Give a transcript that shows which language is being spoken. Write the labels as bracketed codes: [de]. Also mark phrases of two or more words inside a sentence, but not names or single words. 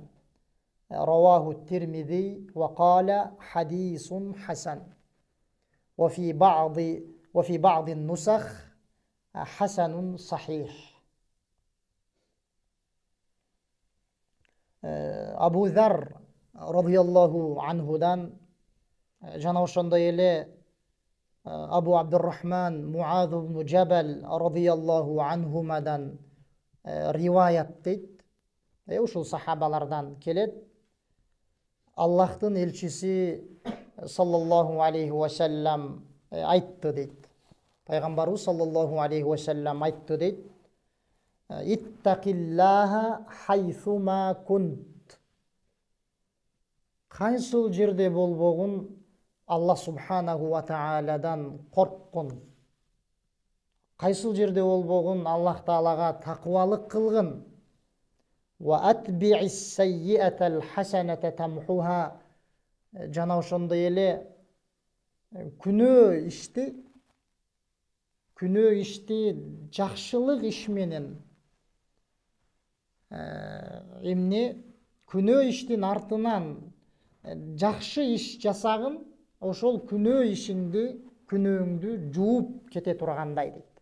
[ar] رواه الترمذي وقال حديث حسن. وفي بعض النسخ حسن صحيح. [ky] Абу Зар [ar] رضي الله عنه [ky] жана ошондой эле Абу Абдуррахман Муаз ибн Джабал [ar] رضي الله عنهما [ky] риваят дейт. Ушул сахабалардан келет. Аллахтын элчиси [ar] صلى الله عليه وسلم [ky] айтты дейт. Пайгамбарыбыз [ar] صلى الله عليه وسلم [ky] айтты дейт: [ar] اتق الله حيثما كنت. [ky] Кайсыл жерде болбогун Алла [ar] سبحانه وتعالى [ky] корккун. Кайсыл жерде болбогун Аллах Таалага такыбалык кылгын. [ar] وَأَتْبِعِ السَّيِّئَةَ الْحَسَنَةَ تَمْحُهَا. [ky] Жана ошондой эле күнөө ишти жакшылык иш менен күнөө иштин артынан жакшы иш жасагын, ошол күнөөңдү жууп кете тургандай дейт.